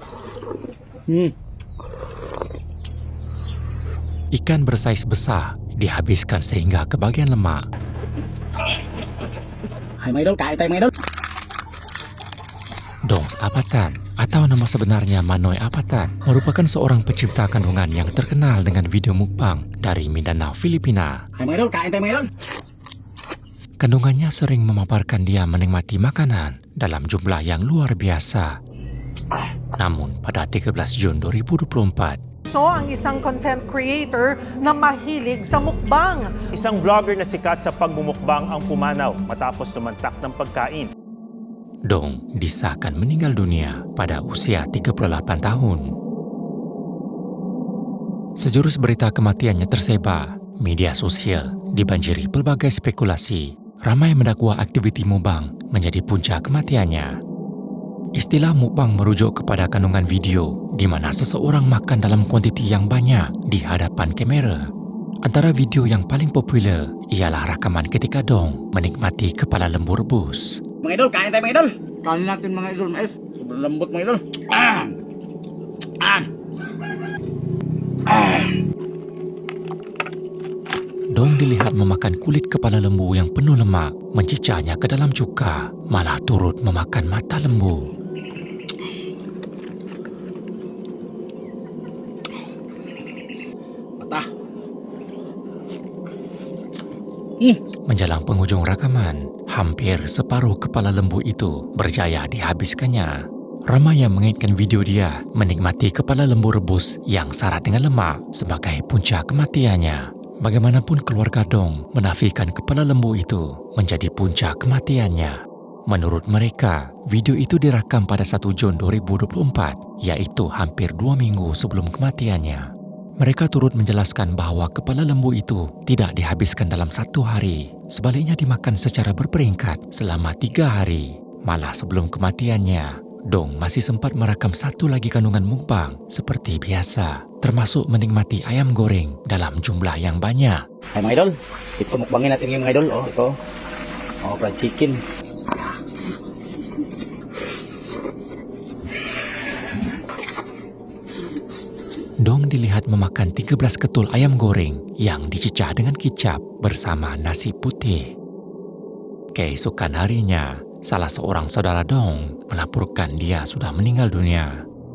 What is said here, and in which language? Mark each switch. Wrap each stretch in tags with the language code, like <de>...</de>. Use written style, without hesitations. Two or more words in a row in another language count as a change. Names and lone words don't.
<ms>Ikan bersaiz besar dihabiskan sehingga ke bagian lemak. Dongs Apatan atau nama sebenarnya Manoy Apatan merupakan seorang pencipta kandungan yang terkenal dengan video mukbang dari Mindanao, Filipina. Kandungannya sering memaparkan dia menikmati makanan dalam jumlah yang luar biasa. Namun pada 13 Jun 2024,</ms> <tl>ang isang content creator na mahilig sa mukbang. Isang vlogger na sikat sa pagmumukbang ang pumanaw matapos tumantak ng pagkain.</tl> <ms>Dong disahkan meninggal dunia pada usia 38 tahun. Sejurus berita kematiannya tersebar, media sosial dibanjiri pelbagai spekulasi. Ramai mendakwa aktiviti mukbang menjadi punca kematiannya. Istilah mukbang merujuk kepada kandungan video di mana seseorang makan dalam kuantiti yang banyak di hadapan kamera. Antara video yang paling popular ialah rakaman ketika Dong menikmati kepala lembu rebus.</ms> <tl>Mga idol, kain tayo mga idol. Kain natin mga idol, mais. Sobrang lambot mga idol.</tl> <ms>Dong dilihat memakan kulit kepala lembu yang penuh lemak, mencicahnya ke dalam cuka, malah turut memakan mata lembu. Mata. Menjelang penghujung rakaman, hampir separuh kepala lembu itu berjaya dihabiskannya. Ramai yang mengaitkan video dia menikmati kepala lembu rebus yang syarat dengan lemak sebagai punca kematiannya. Bagaimanapun keluarga Dong menafikan kepala lembu itu menjadi punca kematiannya. Menurut mereka, video itu direkam pada 1 Jun 2024, yaitu hampir 2 minggu sebelum kematiannya. Mereka turut menjelaskan bahwa kepala lembu itu tidak dihabiskan dalam 1 hari, sebaliknya dimakan secara berperingkat selama 3 hari. Malah sebelum kematiannya, Dong masih sempat merakam 1 lagi kandungan mukbang seperti biasa, termasuk menikmati ayam goreng dalam jumlah yang banyak.</ms> <tl>Hai mga idol, ito mukbangin natin yung mga idol.</tl> <en>Ito. Fried chicken.</en> <ms>Dong dilihat memakan 13 ketul ayam goreng yang dicicah dengan kicap bersama nasi putih. Keesokan harinya, salah seorang saudara Dong melaporkan dia sudah meninggal dunia.</ms>